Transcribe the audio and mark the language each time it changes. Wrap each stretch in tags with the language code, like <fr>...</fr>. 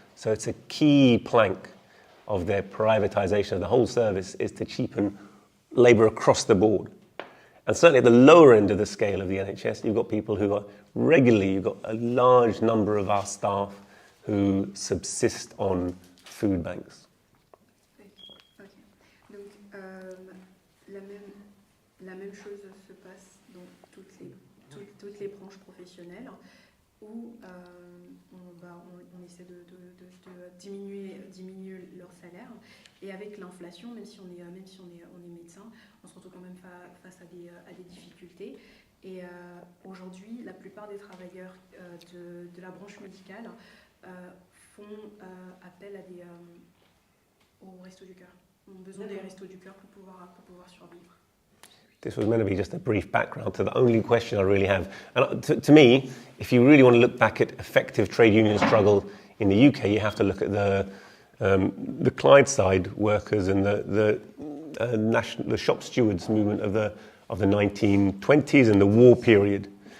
<en>So it's a key plank of their privatisation of the whole service is to cheapen labour across the board. And certainly at the lower end of the scale of the NHS, you've got people who are regularly, you've got a large number of our staff who subsist on food banks. Okay.</en> <fr>Donc, la même chose se passe dans toutes les branches professionnelles où on essaie de diminuer leur salaire. Et avec l'inflation, même si on est médecin, on se retrouve quand même face à des difficultés. Et aujourd'hui, la plupart des travailleurs de la branche médicale font appel aux restos du cœur. Ont besoin des restos du cœur pour pouvoir survivre.</fr> <en>This was meant to be just a brief background to the only question I really have. And to me, if you really want to look back at effective trade union struggle in the UK, you have to look at the Clydeside workers and the shop stewards movement of the 1920s and the war period.</en>